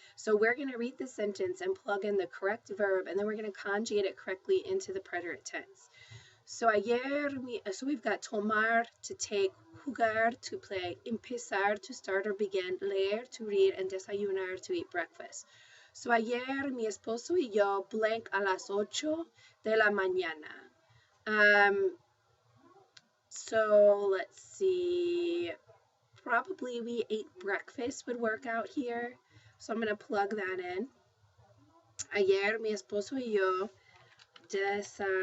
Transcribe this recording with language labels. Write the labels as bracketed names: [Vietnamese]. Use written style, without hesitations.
[English] So we're going to read the sentence and plug in the correct verb, and then we're going to conjugate it correctly into the preterite tense. So we've got tomar, to take, jugar, to play, empezar, to start or begin, leer, to read, and desayunar, to eat breakfast. [Spanish] So ayer mi esposo y yo [English] blank [Spanish] a las 8 de la mañana. [English] So let's see, probably we ate breakfast would work out here. So I'm going to plug that in. [Spanish] Ayer mi esposo y yo desayunar.